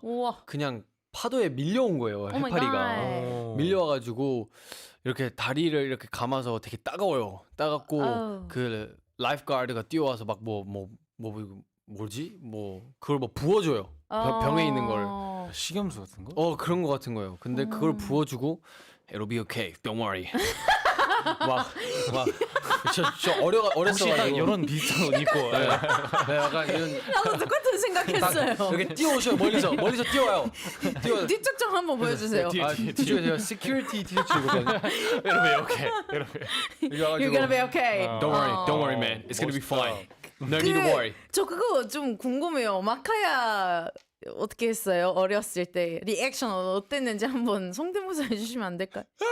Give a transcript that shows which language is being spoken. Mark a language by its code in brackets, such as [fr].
[ko] 우와. 그냥 파도에 밀려온 거예요. [en] my [ko] 해파리가 [en] God. [ko] 밀려와가지고 이렇게 다리를 이렇게 감아서 되게 따가워요. 따갑고 아우. 그 라이프 가드가 뛰어와서 막 뭐지? 그걸 뭐 부어줘요. 병에 있는 걸. 식염수 같은 거? 그런 거 같은 거예요. 근데 그걸 부어주고 [en] It'll be okay, don't worry. [ko] 저 혹시 딱 어렸어가지고 이런 비슷한 옷 입고 네, 약간 이런 나도 똑같은 생각했어요. 이렇게 뛰어오셔요. 멀리서 뛰어와요. 뒤쪽 좀 한번 보여주세요. 뒤쪽에 제가 시큐리티 티셔츠 입거든요. 여러분 [en] You're gonna be okay. Don't worry, man. It's gonna be fine. No need to worry. [ko] 저 그거 좀 궁금해요. 마카야 어떻게 했어요? 어렸을 때 리액션 어땠는지 한번 성대모사 해주시면 안 될까요?